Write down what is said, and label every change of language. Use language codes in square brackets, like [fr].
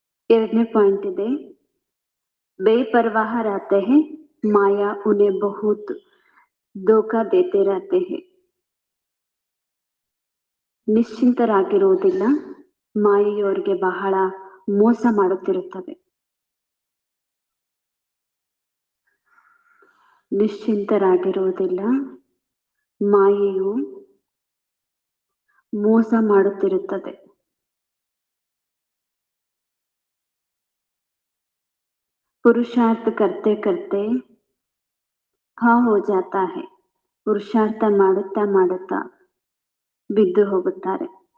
[kn] ಎರಡನೇ ಪಾಯಿಂಟ್ ಇದೆ, [hi] बेपरवाह रहते हैं, माया उन्हें बहुत धोखा देते रहते हैं. [kn] ನಿಶ್ಚಿಂತರಾಗಿರುವುದಿಲ್ಲ, ಮಾಯೆಯವರಿಗೆ ಬಹಳ ಮೋಸ ಮಾಡುತ್ತಿರುತ್ತದೆ. ನಿಶ್ಚಿಂತರಾಗಿರುವುದಿಲ್ಲ, ಮಾಯೆಯು ಮೋಸ ಮಾಡುತ್ತಿರುತ್ತದೆ. [hi] पुरुषार्थ करते करते हाँ हो जाता है. [kn] ಪುರುಷಾರ್ಥ ಮಾಡುತ್ತಾ ಮಾಡುತ್ತಾ ಬಿದ್ದು ಹೋಗುತ್ತಾರೆ.